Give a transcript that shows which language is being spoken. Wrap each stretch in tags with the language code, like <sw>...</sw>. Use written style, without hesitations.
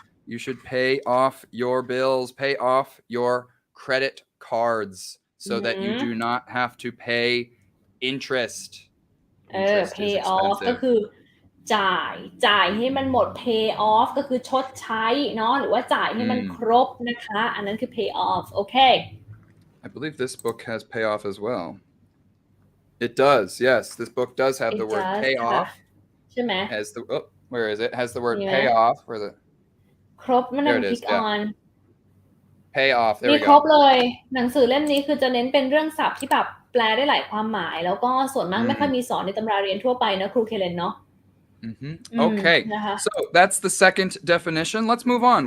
<en>You should pay off your bills. Pay off your credit cards so that you do not have to pay interest.</en> <th>Pay off ก็คือจ่ายให้มันหมด pay off ก็คือชดใช้เนาะหรือว่าจ่ายให้มันครบนะคะอันนั้นคือ pay off okay</th> <en>I believe this book has pay off as well It does yes this book does have the word pay off</en> <th>ใช่ไหม</th> <en>has the where is it has the word pay off where the</en> <th>ครบมันต้อง</th> <en>click on pay off there</en> <th>มี</th> <en>we go</en> <th>ครบเลยหนังสือเล่มนี้คือจะเน้นเป็นเรื่องศัพท์ที่แบบแปลได้หลายความหมายแล้วก็ส่วนมากไม่ค่อยมีสอนในตำราเรียนทั่วไปนะครูเคเลนเนาะ</th> <en>Okay, so that's the second definition. Let's move on.</en>